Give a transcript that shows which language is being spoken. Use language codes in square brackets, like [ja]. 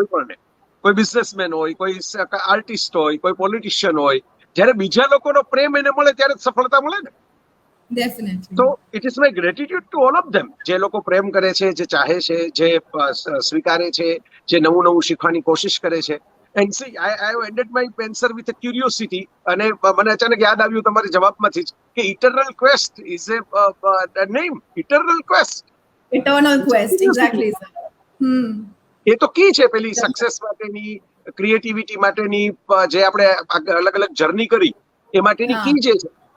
[gu] કોઈ પણ ને, કોઈ બિઝનેસમેન હોય, કોઈ આર્ટિસ્ટ હોય, કોઈ પોલિટિશિયન હોય, જ્યારે બીજા લોકોનો પ્રેમ એને મળે ત્યારે જ સફળતા મળે ને. [en] Definitely. [gu] તો [en] it is my gratitude to all of them, [gu] જે લોકો પ્રેમ કરે છે, જે ચાહે છે, જે સ્વીકારે છે, જે નવું નવું શીખવાની કોશિશ કરે છે. [en] And see, I have ended my answer with a curiosity. [gu] અને મને અચાનક યાદ આવ્યું તમારી જવાબમાંથી જ કે [en] Eternal quest is a name. Eternal quest. Eternal quest, exactly sir. [gu] એ તો કી છે પેલી સક્સેસ માટેની, ક્રિએટિવિટી માટેની, જે આપણે અલગ અલગ જર્ની કરી એ માટેની કી જે છે.